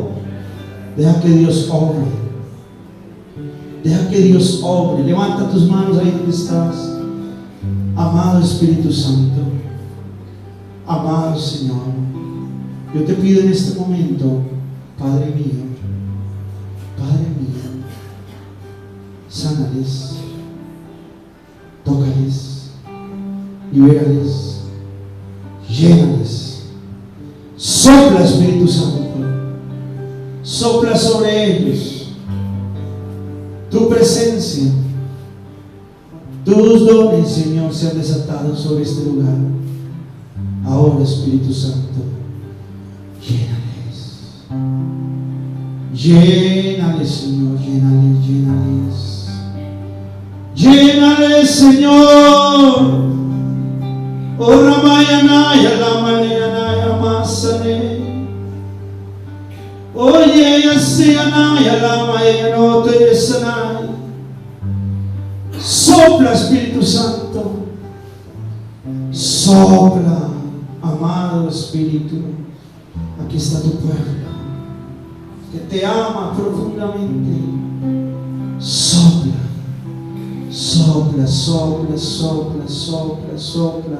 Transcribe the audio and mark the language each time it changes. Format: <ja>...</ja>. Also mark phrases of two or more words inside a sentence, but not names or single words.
<es>Deja que Dios obre. Deja que Dios obre. Levanta tus manos ahí donde estás. Amado Espíritu Santo, amado Señor, yo te pido en este momento, Padre mío, sánales, tócales, libérales, llénales. Sopla, Espíritu Santo, sopla sobre ellos tu presencia. Tus dones, Señor, se han desatado sobre este lugar. Ahora, Espíritu Santo, llénales, Llénale, Señor, llénale, llénales. Llénale, Señor. Oh, Ramayanaya, Ramayanaya, Masane. Oye, Yasianaya, Ramayanaya, Sanay. Sopla, Espíritu Santo. Sopla, amado Espíritu. Aquí está tu pueblo, que te ama profundamente. Sopla, sopla, sopla, sopla, sopla, sopla.</es>